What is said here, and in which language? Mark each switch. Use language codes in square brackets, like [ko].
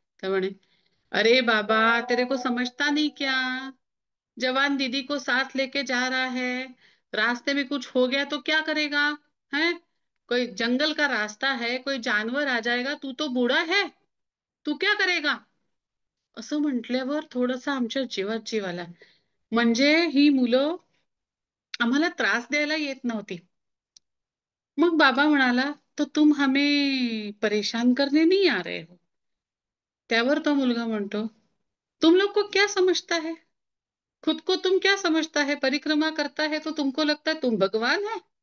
[mr] तर म्हणे, [hi] अरे बाबा, तेरे को समझता नहीं क्या, जवान दीदी को साथ लेके जा रहा है, रास्ते में कुछ हो गया तो क्या करेगा, है, कोई जंगल का रास्ता है, कोई जानवर आ जाएगा, तू तो बूढ़ा है, तू क्या करेगा. [mr] असं म्हटल्यावर थोडस आमच्या जीवात जीव आला. म्हणजे ही मुलं आम्हाला त्रास द्यायला येत नव्हती. मग बाबा म्हणाला, [hi] तो तुम हमें परेशान करने नहीं आ रहे हो. [mr] त्यावर तो मुलगा म्हणतो, [hi] तुम लोग को क्या समझता है, खुद को तुम क्या समझता है, परिक्रमा करता है तो तुमको लगता है तुम भगवान है.